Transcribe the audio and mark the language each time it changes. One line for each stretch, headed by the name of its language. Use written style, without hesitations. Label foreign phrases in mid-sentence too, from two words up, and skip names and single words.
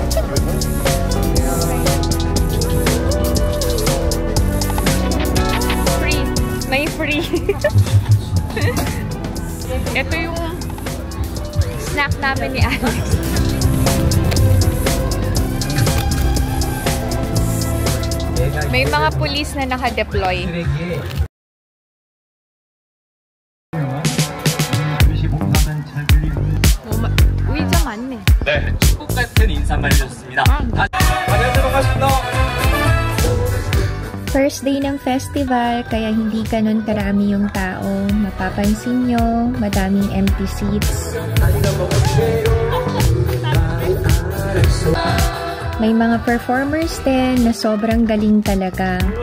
Filipino: Free. May free. Ito yung snack namin ni Alex. May mga pulis na naka-deploy.
Korean: 의자 많네. 네, 축복 같은 인사말이 좋습니다. 다녀 들어가십니다.
English: First day
Filipino: ng festival, kaya hindi ganun karami yung tao. Mapapansin nyo, madaming
English: empty seats.
Filipino: May mga performers din na sobrang galing talaga.